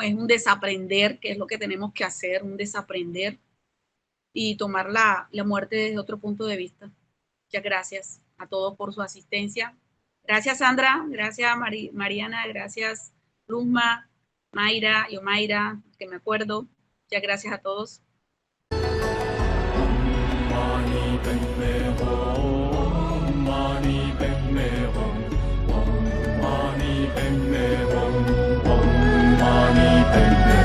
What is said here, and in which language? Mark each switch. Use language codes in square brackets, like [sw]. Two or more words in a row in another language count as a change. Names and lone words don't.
[es] Es un desaprender, que es lo que tenemos que hacer, un desaprender y tomar la muerte desde otro punto de vista. Muchas gracias a todos por su asistencia. Gracias, Sandra. Gracias, Mariana. Gracias, Luzma, Mayra, Yomaira, que me acuerdo. Muchas gracias a todos. [sa] मणि पद्मे हूं, मणि पद्मे हूं, मणि पद्मे हूं, मणि पद्मे